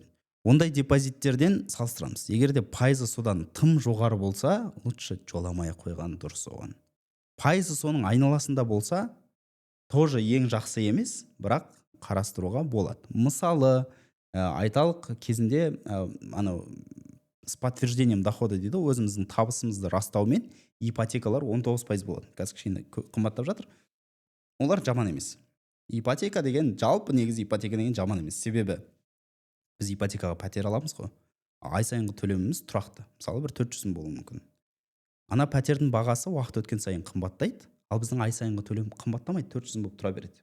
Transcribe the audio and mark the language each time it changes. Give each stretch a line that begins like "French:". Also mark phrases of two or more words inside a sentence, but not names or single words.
Kazakh: Ондай депозиттерден салыстырамыз. Егер де пайызы содан тым жоғары болса, лучше жоламай қойған дұрыс оған. Пайызы соның айналасында болса, тоже ең жақсы емес, бірақ қарастыруға болады. Мысалы, айталық кезінде
Russian: с подтверждением дохода
Kazakh: дейді, өзіміздің табысымызды растаумен ипотекалар 19% болады. Қазір кішкене қымбаттап жатыр. Олар жаман емес. Ипотека деген, жалпы негізі ипотека деген жаман емес. Себебі біз ипотекаға пәтер аламыз ғой. Ай сайынғы төлеміміз тұрақты. Мысалы бір 400 болуы мүмкін. Ана пәтердің бағасы уақыт өткен сайын қымбаттайды, ал біздің ай сайынғы төлем қымбаттамайды, 400 болып тұра береді.